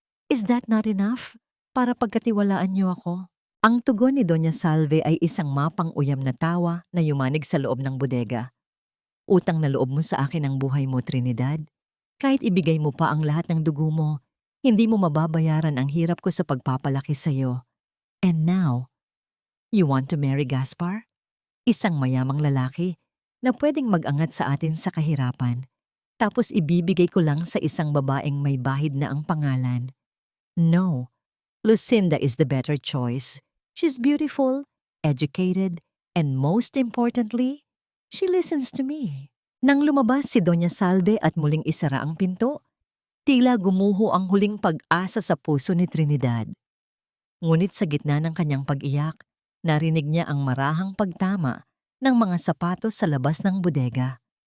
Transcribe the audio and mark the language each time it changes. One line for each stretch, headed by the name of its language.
English: Is that not enough
Filipino: para pagkatiwalaan niyo ako? Ang tugon ni Doña Salve ay isang mapang-uyam na tawa na yumanig sa loob ng bodega. Utang na loob mo sa akin ang buhay mo, Trinidad. Kahit ibigay mo pa ang lahat ng dugo mo, hindi mo mababayaran ang hirap ko sa pagpapalaki sa iyo.
English: And now, you want to marry Gaspar?
Filipino: Isang mayamang lalaki na pwedeng mag-angat sa atin sa kahirapan. Tapos ibibigay ko lang sa isang babaeng may bahid na ang pangalan.
English: No, Lucinda is the better choice. She's beautiful, educated, and most importantly, she listens to me.
Filipino: Nang lumabas si Doña Salve at muling isara ang pinto, tila gumuho ang huling pag-asa sa puso ni Trinidad. Ngunit sa gitna ng kanyang pag-iyak, narinig niya ang marahang pagtama ng mga sapatos sa labas ng bodega.